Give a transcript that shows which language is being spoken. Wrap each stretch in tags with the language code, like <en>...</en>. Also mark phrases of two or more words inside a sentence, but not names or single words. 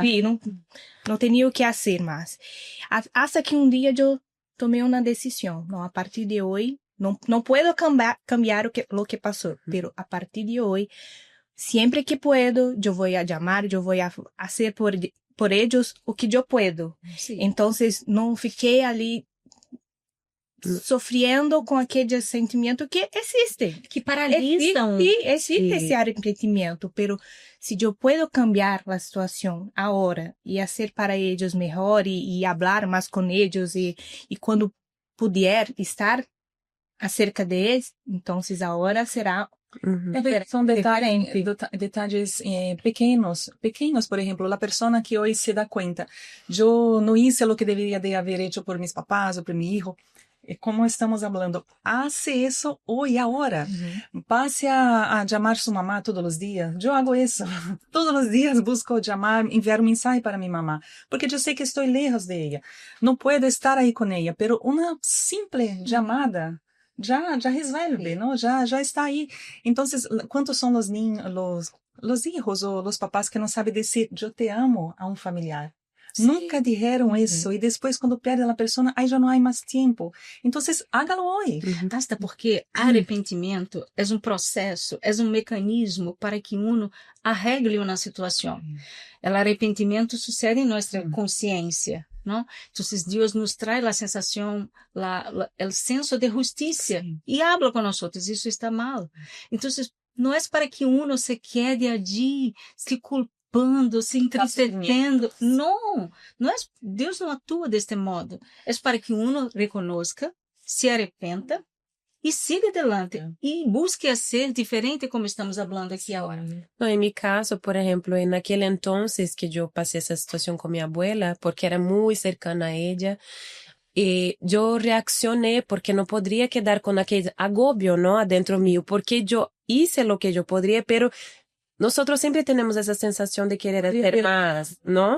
<es>Sí, no tenía o que hacer más. Hasta que un día yo tomé una decisión. No, a partir de hoy, no puedo cambiar lo que pasó, pero a partir de hoy, siempre que puedo, yo voy a llamar, yo voy a hacer por ellos o que yo puedo. Sí.</es> <pt>Entonces, no fiquei ali sofrendo com aquele sentimento que existe. Que paralisam.</pt> <es>Sí, existe esse arrepentimiento, pero si yo puedo cambiar la situación ahora y hacer para ellos mejor y hablar más con ellos y cuando puder estar acerca de ellos, entonces ahora será</es> <pt>São detalhes pequenos, por exemplo, a pessoa que hoje se dá conta, eu não hice o que deveria de haver</pt> <es>hecho por mis papás</es> <pt>ou</pt> <es>por mi hijo.</es> <pt>Como estamos falando, hace isso hoje, agora. Passe a chamar sua mamá todos os dias. Eu hago isso. Todos os dias busco chamar, enviar mensagem para minha mamá, porque eu sei que estou lejos de ela. Não puedo estar aí com ela, mas uma simples chamada já resolve, não? Já está aí. Então, quantos são os niños, os hijos ou os papás que não sabem dizer eu te amo a um familiar? Sí.</pt> <es>Nunca dijeron eso y después cuando pierde a la persona, ya no hay más tiempo. Entonces, hágalo hoy. Hasta porque arrepentimiento es un proceso, es un mecanismo para que uno arregle una situación. El arrepentimiento sucede en nuestra conciencia, ¿no? Entonces, Dios nos trae la sensación, el senso de justicia y habla con nosotros. Eso está mal. Entonces,</es> <pt>não é para que</pt> <es>uno se quede allí</es> <pt>se culpando, se entristecendo. Não, não é, Deus não atua deste modo. É para que</pt> <es>uno reconozca,</es> <pt>se arrependa e</pt> <es>siga adelante</es> <pt>e busque a ser diferente como estamos falando aqui agora.</pt> <es>No, en mi caso, por ejemplo, en aquel entonces que yo pasé esa situación con mi abuela, porque era muy cercana a ella, yo reaccioné porque no podría quedar con aquel agobio, ¿no? Adentro mío, porque yo hice lo que yo podría, pero nosotros siempre tenemos esa sensación de querer hacer más, ¿no?</es>